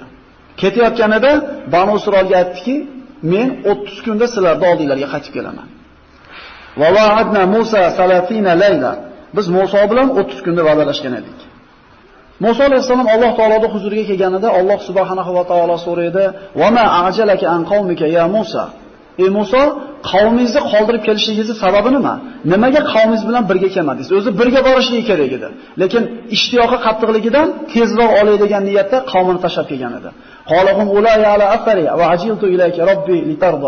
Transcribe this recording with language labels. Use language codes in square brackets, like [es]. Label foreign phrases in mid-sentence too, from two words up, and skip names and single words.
[uz] Ketayotganida Banu Isroilga aytdiki, men 30 kunda sizlarning oldinglarga qaytib kelaman. [ar] وواعدنا موسى 30 ليلة. [uz] Biz Musa bilan 30 kunda va'dalashgan edik. Musa alayhissalom Alloh taoloning huzuriga kelganida Alloh subhanahu va taolo so'raydi: [ar] "وما أعجلك عن قومك يا موسى?" [uz] Ey Musa, qavmingizni qoldirib kelishingizning sababi nima? Nimaga qavmingiz bilan birga kelmadingiz? O'zi birga borishligi kerak edi. Lekin ishtiyoqi qattiqligidan tezroq olay degan niyatda qavmini tashlab kelgan edi. [ar] قال هم أولاء على أثري وعجلت إليك رب لترضى.